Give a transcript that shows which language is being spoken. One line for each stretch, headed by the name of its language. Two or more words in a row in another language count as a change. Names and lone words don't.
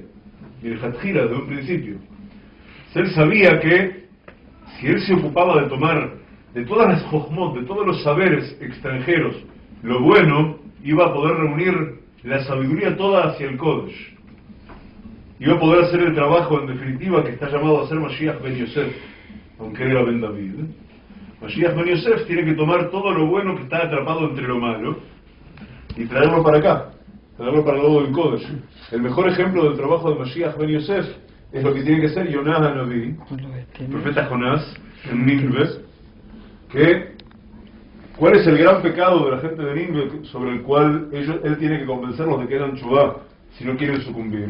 Spanish: Y el hatjira desde un principio. Él sabía que si él se ocupaba de tomar de todas las jochmot, de todos los saberes extranjeros, lo bueno, iba a poder reunir la sabiduría toda hacia el Kodesh. Iba a poder hacer el trabajo en definitiva que está llamado a hacer Mashiach ben Yosef, aunque era ben David. Mashiach ben Yosef tiene que tomar todo lo bueno que está atrapado entre lo malo y traerlo para acá. traerlo para el lado del Kodesh. El mejor ejemplo del trabajo de Mashiach Ben Yosef es lo que tiene que ser Yonah Hanavi, el profeta Jonás, en Nínive, que ¿cuál es el gran pecado de la gente de Nínive sobre el cual él tiene que convencerlos de que hagan chubá si no quieren sucumbir?